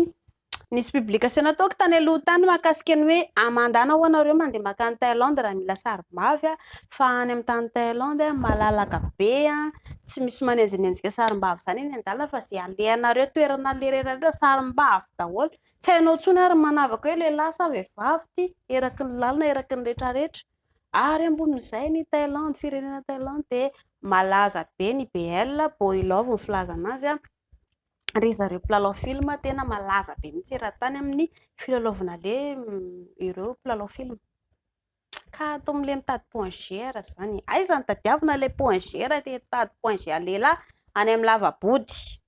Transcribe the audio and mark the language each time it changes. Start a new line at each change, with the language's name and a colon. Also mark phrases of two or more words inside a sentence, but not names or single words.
Malagasy: Nisy publication nataoko tany aloha tany mahakasika ny hoe amandana ho anareo mandeha makany Thaïlande raha mila sarim-bavy fa any amin'ny tany Thaïlande malalaka be tsy misy manenjinenjika sarim-bavy zany eny an-dalana fa izay alehanareo toerana lehirehetra sarim-bavy daholo. Tsy hainao intsony ary manavaka hoe lehilahy sa vehivavy ity, eraky ny lalina eraky ny rehetrarehetra. Ary ambonin'izay ny Thaïlande, firenena Thaïlande dia malaza be ny BL,
English: boy love
Malagasy: ny filaza anazy ry zareo mpilalao film tena malaza be mihitsy eran-tany amin'ny filalaovana ireo mpilalao film. Ka atao amin'ilay mitady
French: point G
Malagasy: zany. Aiza ny tadiavina ilay
French: point G
Malagasy: raha te hitady
French: point G
Malagasy: lehilahy any amin'ny lava-body.